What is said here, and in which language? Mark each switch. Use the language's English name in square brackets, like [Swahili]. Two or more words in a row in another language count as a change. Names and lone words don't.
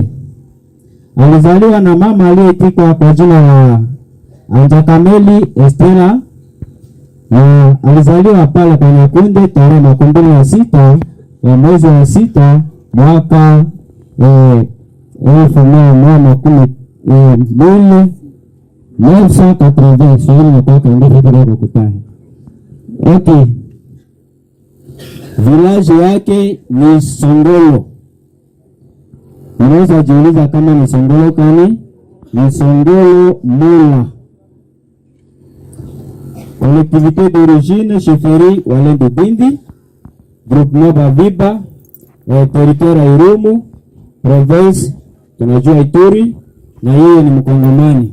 [Swahili] Alizaliwa na mama aliyeitwa kwa jina la Anjakameli Estela, na alizaliwa pale kwa Nyakunde tarehe 26 wa mwezi wa 6 mwaka 1980. Swali na kwa ndio kidogo kutana. Okay. Village yake ni Songolo. Unaweza jiuliza kama ni Songolo kani? Ni Songolo Mula. [French] Collectivité d'origine chefferie [Swahili] Walendu Bindi, groupement Baviba, territoire ya Irumu, province tunajua Ituri, na yeye ni Mkongomani.